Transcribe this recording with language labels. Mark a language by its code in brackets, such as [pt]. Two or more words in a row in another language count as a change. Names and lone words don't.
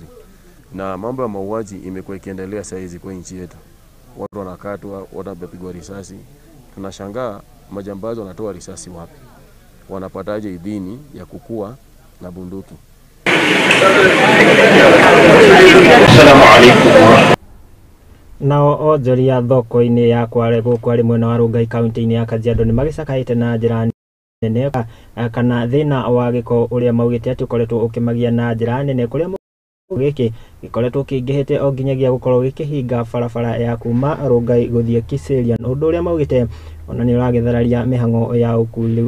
[sw] Na mambo ya mauaji imekuwa ikiendelea saa hizi kwa nchi yetu. Watu wanakatwa, watu wanapigwa risasi. Tunashangaa majambazi wanatoa risasi wapi? Wanapataje idhini ya kukua na bunduki? [ar] السلام عليكم. [ki] Nao ojoria thoko-ini ya Kware guku ari mwena wa Rungai kaunti-ini ya Kajiado ni magicakaite na njira nene kana thina wa giko uria maugite ati ukoretwo ukimagia na njira nene kuria giki gikoretwo kingihite o nginyagia gukorwo gikihinga barabara ya kuma Rungai guthie Kiserian, undu uria maugite ona ni uragithararia mihango ya ukuli.